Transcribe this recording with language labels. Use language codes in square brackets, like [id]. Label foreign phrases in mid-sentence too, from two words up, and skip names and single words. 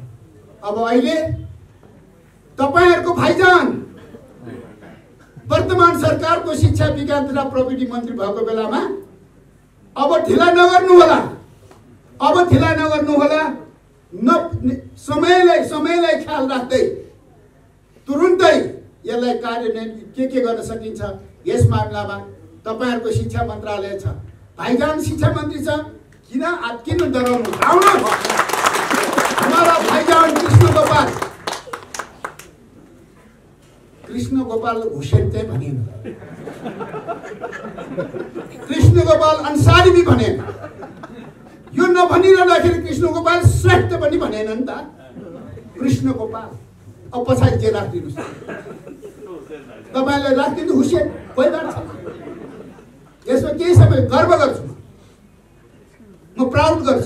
[ne] अब अहिले तपाईहरुको भाइजान वर्तमान सरकारको शिक्षा विज्ञान तथा प्रविधि मन्त्री भएको बेलामा अब ढिला नगर्नु होला, समयलाई ख्याल राख्दै तुरुन्तै यसलाई कार्यान्वयन के गर्न सकिन्छ यस मामलामा तपाईहरुको शिक्षा मन्त्रालय छ, भाइजान शिक्षा मन्त्री छ। किन डराउनु, आउनु [hi] हमारा भाइजान [ne] कृष्ण गोपाल हुसैन चाहिँ भनेन, कृष्ण गोपाल अंसारी भी भनेन। यो नभनिरहँदाखेरि कृष्ण गोपाल श्रेष्ठ पनि भनेन नि त। कृष्ण गोपाल अब पछाडि जे राखिदिनुस्, तपाईले राखिदिनु हुसैन, कोही बात छैन। यसमा केही समय गर्व गर्छु, म प्राउड गर्छु।